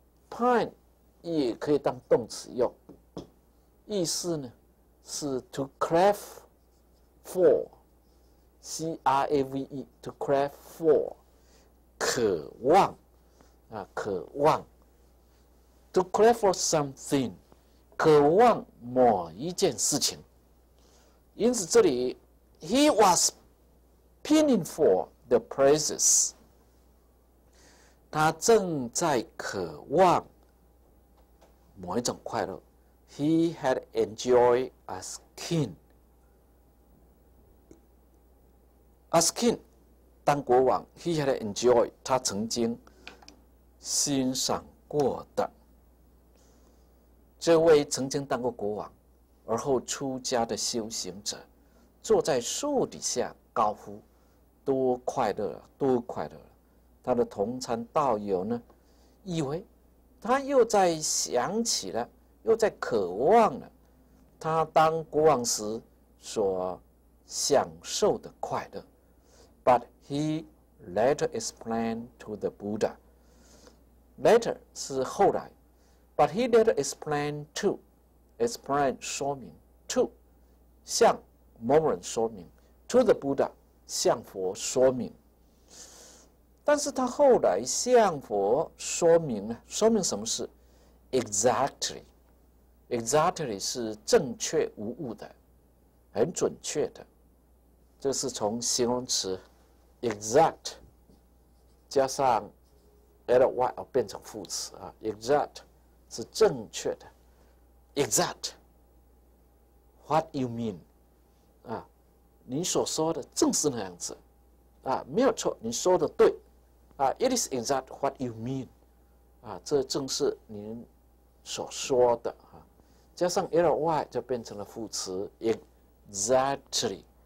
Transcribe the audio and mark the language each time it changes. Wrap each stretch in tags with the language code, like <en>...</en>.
<zh>pine 也可以当动词用，意思呢是</zh> <en>to crave for，</en> <zh>C-R-A-V-E to crave for， 渴望啊，渴望</zh> <en>to crave for something，</en> <zh>渴望某一件事情。因此这里</zh> <en>he was pining for the praises。</en> <zh>他正在渴望某一种快乐。</zh> <en>He had enjoyed as king. As king，</en> <zh>当国王 ，</zh> <en>he had enjoyed，</en> <zh>他曾经欣赏过的。这位曾经当过国王，而后出家的修行者，坐在树底下高呼：“多快乐啊，多快乐啊！” 他的同参道友呢，以为他又在想起了，又在渴望了他当国王时所享受的快乐。</zh> <en>But he later explained to the Buddha. Later</en> <zh>是后来</zh> <en>，but he later explained to explain 说明 to</en> <zh>向某人说明</zh> <en>to the Buddha</en> <zh>向佛说明。但是他后来向佛说明呢，说明什么事 ？Exactly 是正确无误的，很准确的。这是从形容词 exact 加上 ly 变成副词啊 ，exact 是正确的 ，</zh> <en>exact what you mean</en> <zh>啊，你所说的正是那样子啊，没有错，你说的对。</zh> <en>It is exact what you mean，</en> <zh>这正是您所说的加上 ly 就变成了副词 exactly。</zh>